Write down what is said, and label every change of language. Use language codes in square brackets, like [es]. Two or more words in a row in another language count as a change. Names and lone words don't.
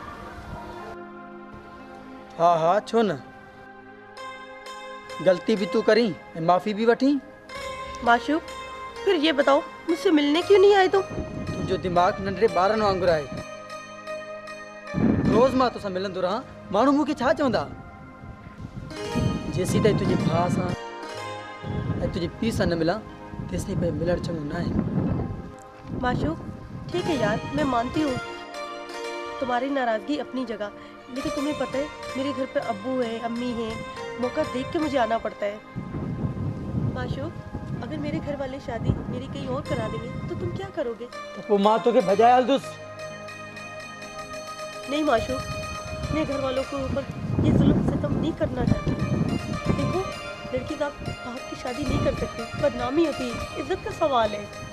[sd] हाँ हाँ छो न, गलती भी तू करी ऐं माफ़ी भी वठी। माशूक, [ur] پھر یہ بتاؤ مجھ سے ملنے کیوں نہیں آئے تم? [sd] तुंहिंजो दिमाग़ नंढड़े ॿारनि वांगुरु आहे। रोज़ मां तोसां मिलंदो रहां, माण्हू मूंखे छा चवंदा? जेसीं ताईं तुंहिंजे भाउ सां ऐं तुंहिंजे पीउ सां न मिलां तेसीं ताईं मिलणु चङो न आहे। माशूक, [ur] ٹھیک ہے یار، میں مانتی ہوں تمہاری ناراضگی اپنی جگہ، لیکن تمہیں پتا ہے میرے گھر پہ ابو ہے، امی ہے، موقع دیکھ کے مجھے آنا پڑتا ہے. معشوق، اگر میرے گھر والے شادی میری کہیں اور کرا دیں گے تو تم کیا کرو گے? [sd] त पोइ मां तोखे भॼाए हलंदुसि। [ur] نہیں معشوق، میں گھر والوں کے اوپر یہ ظلم ستم نہیں کرنا چاہتی. دیکھو، لڑکی کا باپ کی شادی نہیں کر سکتی، بدنامی ہوتی ہے، عزت کا سوال ہے.